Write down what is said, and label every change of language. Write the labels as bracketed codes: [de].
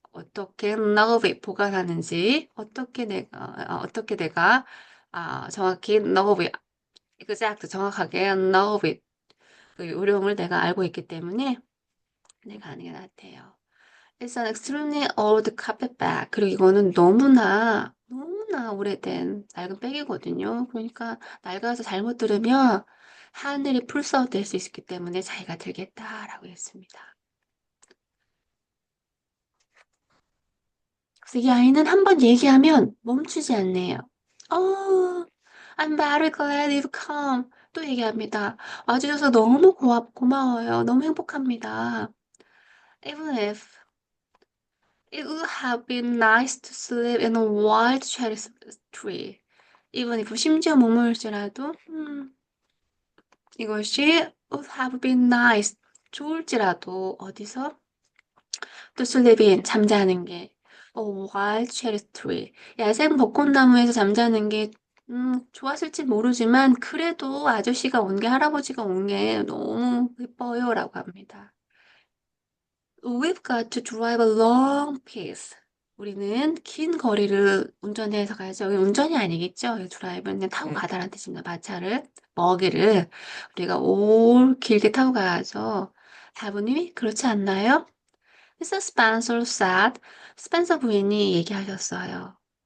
[ko] 어떻게 [en] number of it [ko] 보관하는지 어떻게 내가 정확히 number of it exact 정확하게 number of it 그 요령을 내가 알고 있기 때문에 내가 아는 게 낫대요. [en] It's an extremely old carpet bag. [ko] 그리고 이거는 너무나 오래된 낡은 백이거든요. 그러니까 낡아서 잘못 들으면 하늘이 풀썩될 수 있기 때문에 자기가 들겠다라고 했습니다. 그래서 이 아이는 한 번 얘기하면 멈추지 않네요. [en] Oh, I'm very glad you've come. [ko] 또 얘기합니다. 와주셔서 너무 고마워요. 너무 행복합니다. [en] Even if it would have been nice to sleep in a wild cherry tree. [ko] even if 심지어 머물지라도 이것이 [en] would have been nice [ko] 좋을지라도 어디서 [en] to sleep in [ko] 잠자는 게 [en] a wild cherry tree [ko] 야생 벚꽃나무에서 잠자는 게 좋았을지 모르지만 그래도 아저씨가 온 게 할아버지가 온 게 너무 예뻐요라고 합니다. [en] We've got to drive a long piece. [ko] 우리는 긴 거리를 운전해서 가야죠. 여기 운전이 아니겠죠? 드라이브는 그냥 타고 가다라는 뜻입니다. 마차를, 먹이를 우리가 올 길게 타고 가야죠. 다분히 그렇지 않나요? [en] Mr. Spencer said. [ko] 스펜서 부인이 얘기하셨어요.